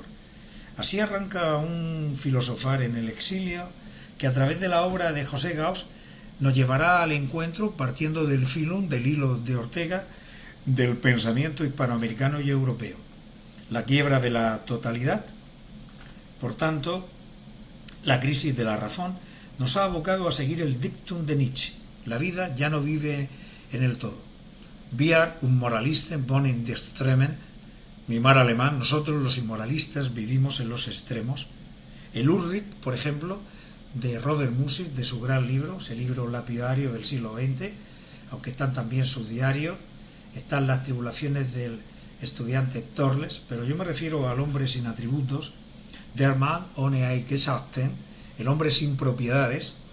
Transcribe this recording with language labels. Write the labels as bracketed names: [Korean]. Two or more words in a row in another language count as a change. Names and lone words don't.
[Spanish] Así arranca un filosofar en el exilio que, a través de la obra de José Gauss, nos llevará al encuentro, partiendo del filum, del hilo de Ortega, del pensamiento hispanoamericano y europeo. La quiebra de la totalidad, por tanto, la crisis de la razón, nos ha abocado a seguir el dictum de Nietzsche. La vida ya no vive en el todo. [German] Wir Unmoralisten wohnen in den Extremen, [Spanish] mi mar alemán, nosotros los inmoralistas vivimos en los extremos. El Ulrich, por ejemplo, de Robert Musil, de su gran libro, ese libro lapidario del siglo XX, aunque están también sus diarios, están las tribulaciones del estudiante Torles, pero yo me refiero al hombre sin atributos, [German] der Mann ohne Eigenschaften, [Spanish] el hombre sin propiedades,